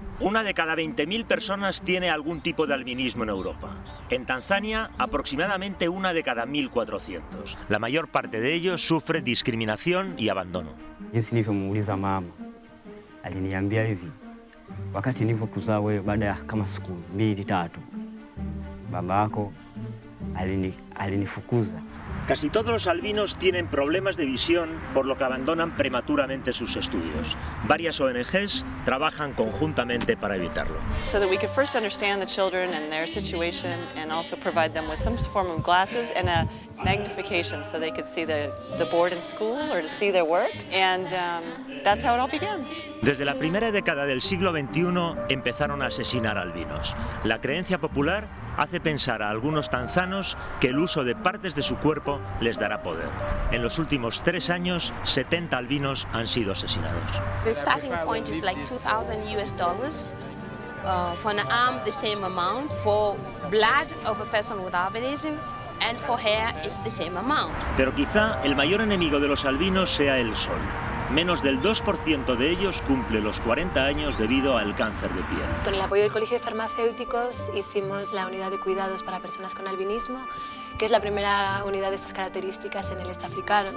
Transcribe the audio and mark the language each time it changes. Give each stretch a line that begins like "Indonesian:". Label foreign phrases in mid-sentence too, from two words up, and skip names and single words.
Spanish: Una de cada 20.000 personas tiene algún tipo de albinismo en Europa. En Tanzania, aproximadamente una de cada 1.400. La mayor parte de ellos sufre discriminación y abandono.
Swahili: Jinsi nilivyomuuliza mama, aliniambia hivi, wakati nilipokuzaa wewe baada ya kama siku 2-3, baba yako alinifukuza.
Spanish: Casi todos los albinos tienen problemas de visión, por lo que abandonan prematuramente sus estudios. Varias ONGs trabajan conjuntamente para evitarlo.
English: So that we could first understand the children and their situation and also provide them with some form of glasses and a magnification so they could see the board in school or to see their work. And that's how it all began.
Spanish: Desde la primera década del siglo XXI empezaron a asesinar albinos. La creencia popular hace pensar a algunos tanzanos que el uso de partes de su cuerpo les dará poder. En los últimos 3 años, 70 albinos han sido asesinados.
English: The starting point is like $2,000 for an arm, the same amount. For blood of a person with albinism, and for hair is the same amount.
Spanish: Pero quizá el mayor enemigo de los albinos sea el sol. Menos del 2% de ellos cumple los 40 años debido al cáncer de piel. Con el apoyo del Colegio de Farmacéuticos hicimos la unidad de cuidados para personas con albinismo, que es la primera unidad de estas características en el este africano.